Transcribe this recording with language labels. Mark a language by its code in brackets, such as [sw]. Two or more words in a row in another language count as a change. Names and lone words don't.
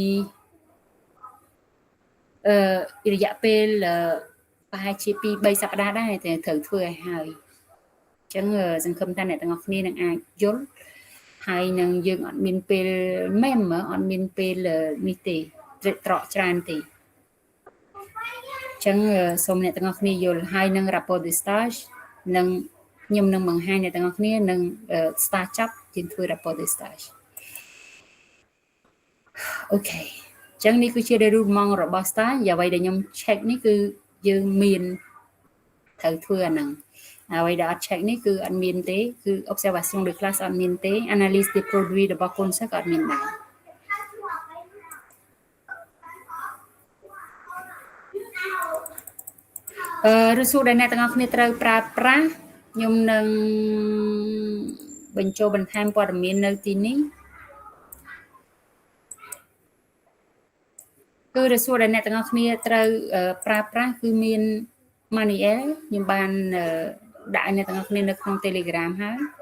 [km] រយៈពេលប្រហែលជា2-3សប្តាហ៍ដែរតែត្រូវធ្វើឲ្យហើយអញ្ចឹងសង្ឃឹមថាអ្នកទាំងអស់គ្នានឹងអាចយល់ហើយនឹងយើងអត់មានពេលមែមអត់មានពេលនេះទេត្រកច្រើនទេអញ្ចឹងសូមអ្នកទាំងអស់គ្នាយល់ហើយនឹង [fr] rapport de stage [km] នឹងខ្ញុំនឹងបង្ហាញអ្នកទាំងអស់គ្នានឹង start ចប់យើងធ្វើ [fr] rapport de stage [km] អូខេអញ្ចឹងនេះគឺជារូបមន្តរបស់ stage អ្វីដែលខ្ញុំ check នេះគឺយើងមានត្រូវធ្វើអាហ្នឹងអ្វីដែលអត់ check នេះគឺអត់មានទេគឺ [fr] observation de classe [km] អត់មានទេ [fr] analyse des produits [km] របស់កូនសិស្សក៏អត់មានដែរ ឬសួរដែលអ្នកទាំងអស់គ្នាត្រូវប្រើប្រាស់ខ្ញុំនឹងបញ្ចូលបន្ថែមព័ត៌មាននៅទីនេះគឺរសួរដែលអ្នកទាំងអស់គ្នាត្រូវប្រើប្រាស់គឺមាន manual ខ្ញុំបានដាក់ឲ្យអ្នកទាំងអស់គ្នានៅក្នុង Telegram ហើយ